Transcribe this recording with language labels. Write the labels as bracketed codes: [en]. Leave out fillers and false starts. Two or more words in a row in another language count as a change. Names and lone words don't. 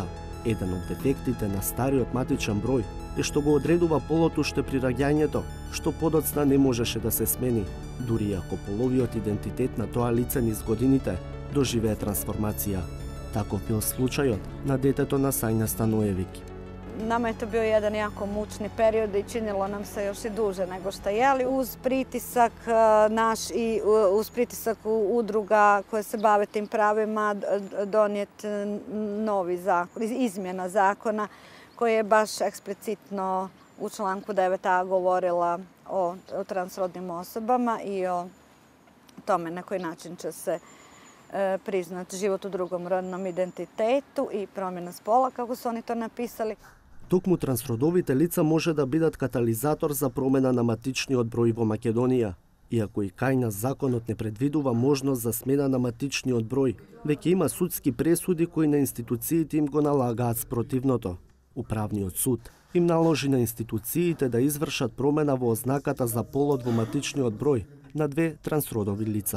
[mk] Еден од дефектите на стариот матичен број е што го одредува полот уште при раѓањето, што подоцна не можеше да се смени, дури ако половиот идентитет на тоа лице низ годините доживее трансформација. Таков бил случајот на детето на Сајна Станоевиќ. [hr] Nama je to bio jedan jako mučni period i činilo nam se još i duže nego što je, ali uz pritisak naš i uz pritisak udruga koje se bave tim pravima donijet novi zakon, izmjena zakona koji je baš eksplicitno u članku 9a govorila o transrodnim osobama i o tome na koji način će se priznati život u drugom rodnom identitetu i promjena spola, kako su oni to napisali. [mk] Токму трансродовите лица може да бидат катализатор за промена на матичниот број во Македонија. Иако и кај нас законот не предвидува можност за смена на матичниот број, веќе има судски пресуди кои на институциите им го налагаат спротивното. Управниот суд им наложи на институциите да извршат промена во ознаката за полот во матичниот број на две трансродови лица.